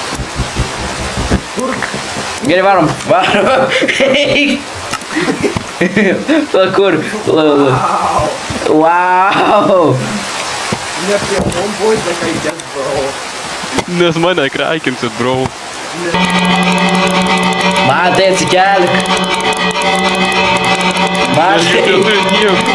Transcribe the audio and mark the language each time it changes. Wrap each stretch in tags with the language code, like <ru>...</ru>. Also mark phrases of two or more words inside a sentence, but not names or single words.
<lt>Gerai, varom. Eik. Pala, kur? Wow. Ne prie</lt> <en>homeboy, like I guess, bro.</en> <lt>Nes mane kreikinsit, bro. Matai, atsikelk. Aš Matai. neturiu nieko.</lt>